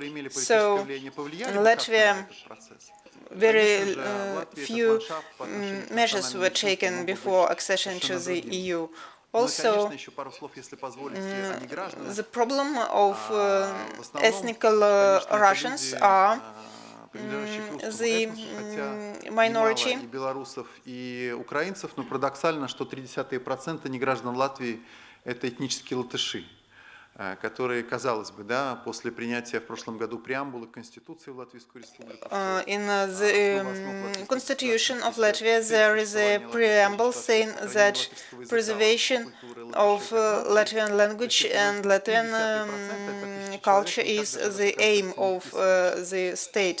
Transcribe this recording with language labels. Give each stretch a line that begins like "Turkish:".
English: So in Latvia, very few measures were taken before accession to the EU. Also, the problem of ethnical Russians are the minority.
Russian: Белорусов и украинцев, но парадоксально, что 0,3% неграждан Латвии – это этнические латыши, которые, казалось бы, да, после принятия в прошлом году преамбулы Конституции в Латвийскую Республику.
English: In the Constitution of Latvia, there is a preamble saying that preservation of Latvian language and Latvian culture is the aim of the state.